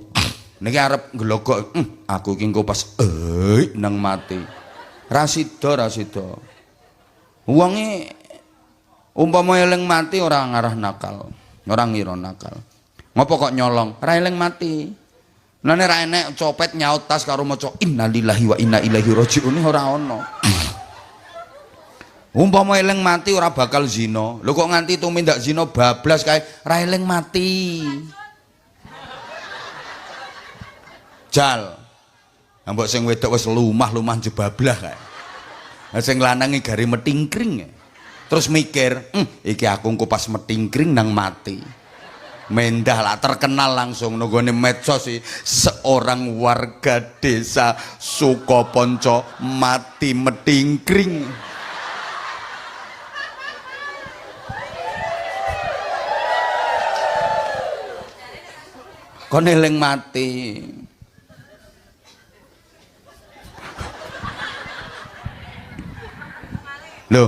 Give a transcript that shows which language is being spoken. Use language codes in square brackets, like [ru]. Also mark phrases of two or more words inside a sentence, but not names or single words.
[jv] Niki arep nglogok, aku iki engko pas nang mati. Ra sida. Wonge umpama eling mati ora ngarah nakal, ora ngira nakal. Ngopo kok nyolong? Ra eling mati. Lane ra enek copet nyaut tas karo maca [ar] إنا لله وإنا إليه راجعون [jv] ora ana. Umpama eling mati ora bakal zina. Lho kok nganti tumindak zina bablas kae ra eling mati. Jal. Mbok sing wedok wis lumah-lumah jebablah kae. Sing lanang iki gari metingkring. Terus mikir, iki aku engko pas metingkring nang mati. mendah lah terkenal langsung nunggone medsos sih [id] seorang warga desa [jv] Sukoponco mati metingkring. Kon eling mati. Loh.